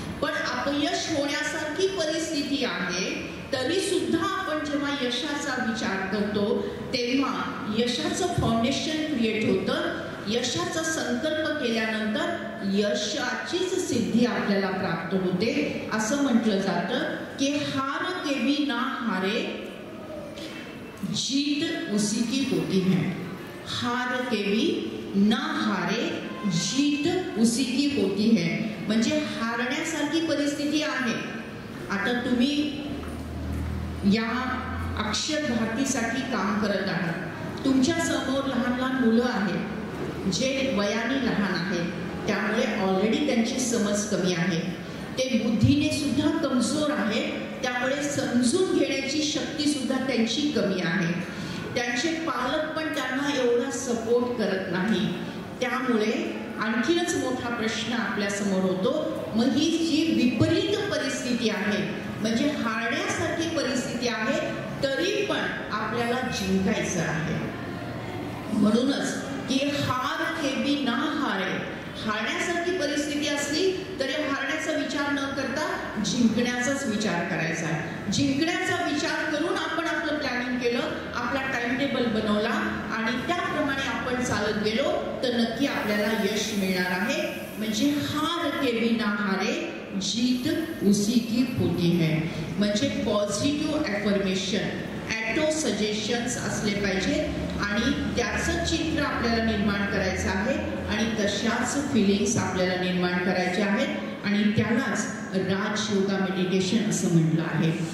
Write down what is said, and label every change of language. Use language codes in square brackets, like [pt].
[mr] पण अपयश होण्यासारखी परिस्थिती आहे, तरी सुद्धा आपण जेव्हा यशाचा विचार करतो तेव्हा यशाचं फाउंडेशन क्रिएट होतं. यशाचा संकल्प केल्यानंतर यशाचीच सिद्धी आपल्याला प्राप्त होते. असं म्हटलं जातं की [hi] हार के भी ना हारे, जीत उसी की होती है. हार के भी ना हारे, जीत उसी की होती है. [mr] म्हणजे हारण्यासारखी परिस्थिती आहे. आता तुम्ही या अक्षर भारतीसाठी काम करत आहात. तुमच्या समोर लहान लहान मुलं आहेत जे वयाने लहान आहेत, त्यामुळे ऑलरेडी त्यांची समज कमी आहे. ते बुद्धीने सुद्धा कमजोर आहे, त्यामुळे समजून घेण्याची शक्ती सुद्धा त्यांची कमी आहे. त्यांचे पालक पण त्यांना एवढा सपोर्ट करत नाही. त्यामुळे आणखीनच मोठा प्रश्न आपल्या समोर होतो. मग ही जी विपरीत परिस्थिती आहे, म्हणजे हारण्यासारखी परिस्थिती आहे, तरी पण आपल्याला जिंकायचं आहे. म्हणूनच की [hi] हार के भी ना हारे, [mr] हारण्यासारखी परिस्थिती असली तरी हारण्याचा जिंकण्याचाच विचार करायचा आहे. जिंकण्याचा विचार करून आपण आपलं प्लॅनिंग केलं, आपला टाइम टेबल बनवला आणि त्याप्रमाणे आपण चालत गेलो तर नक्की आपल्याला यश मिळणार आहे. म्हणजे [hi] हार के बिना हारे, जीत उसी की होती है. [mr] म्हणजे पॉझिटिव्ह ॲफर्मेशन, ॲटो सजेशन्स असले पाहिजेत आणि त्याचं चित्र आपल्याला निर्माण करायचं आहे आणि तशाच फिलिंग्स आपल्याला निर्माण करायच्या आहेत आणि त्यालाच राजयोगा मेडिटेशन असं म्हटलं आहे.